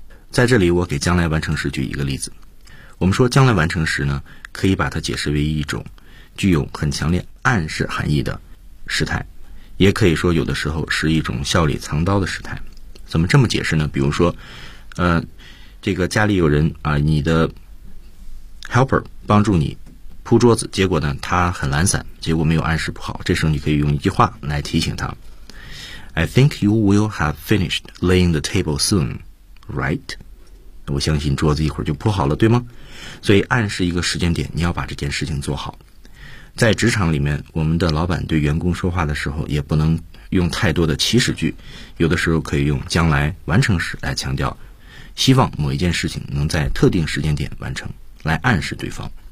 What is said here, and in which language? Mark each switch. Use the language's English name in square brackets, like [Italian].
[Chinese] 在这里我给将来完成时举一个例子，我们说将来完成时呢，可以把它解释为一种具有很强烈暗示含义的时态，也可以说有的时候是一种笑里藏刀的时态。怎么这么解释呢？比如说这个家里有人你的 helper 帮助你铺桌子，结果呢他很懒散，结果没有按时铺好，这时候你可以用一句话来提醒他。 [English] I think you will have finished laying the table soon, right? [Chinese] 我相信桌子一会儿就铺好了，对吗？所以暗示一个时间点，你要把这件事情做好。在职场里面，我们的老板对员工说话的时候也不能用太多的祈使句，有的时候可以用将来完成时来强调希望某一件事情能在特定时间点完成，来暗示对方。